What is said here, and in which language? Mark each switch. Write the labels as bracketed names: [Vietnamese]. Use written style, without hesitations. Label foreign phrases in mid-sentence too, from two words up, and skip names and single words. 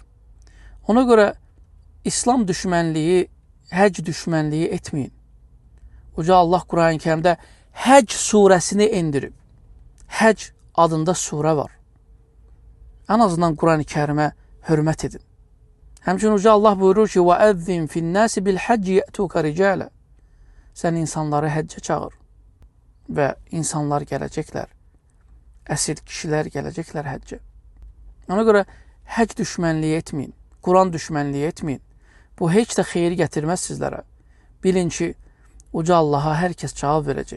[Azerbaijani] Ona görə İslam düşmənliyi, həcc düşmənliyi etməyin. Uca Allah Quran-ı Kərimdə Həcc surəsini endirib. Həcc adında surə var. Ən azından Quran-ı Kərimə hörmət edin. Həmçinin Uca Allah buyurur ki, [Arabic] وَأَذِّنْ فِي النَّاسِ بِالْحَجِّ يَأْتُوكَ رِجَالًا [Azerbaijani] Sən insanları həccə çağır və insanlar gələcəklər. Əsir kişilər gələcəklər həccə. Ona görə həcc düşmənliyi etməyin, Quran düşmənliyi etməyin. Bu heç də xeyir gətirməz sizlərə. Bilin ki, Uca Allaha hər kəs cavab verəcək.